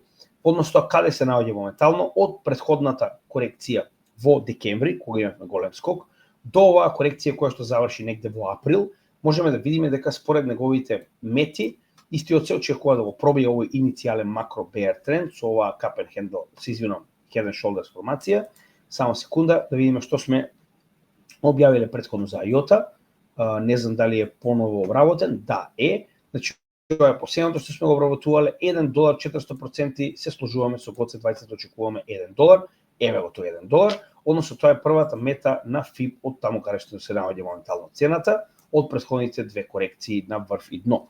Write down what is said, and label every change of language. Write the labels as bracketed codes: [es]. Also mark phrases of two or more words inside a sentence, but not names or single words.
[mk] Односно, каде се наоѓа моментално од претходната корекција во декември, кога имавме голем скок, до оваа корекција која што заврши негде во април, можеме да видиме дека според неговите мети, истиот се очекува да го пробие овој иницијален макро bear тренд со оваа [en] cup and handle, head and shoulders [mk] формација. Само секунда да видиме што сме објавиле претходно за IOTA. Не знам дали е поново обработен, да е. Значи тоа е последното што сме го обработувале, $1.400% се сложуваме со Godsend 20, очекуваме $1. Еве го тој $1, односно тоа е првата мета на FIB од таму каде што се наоѓа моментално цената од претходните две корекции на врв и дно.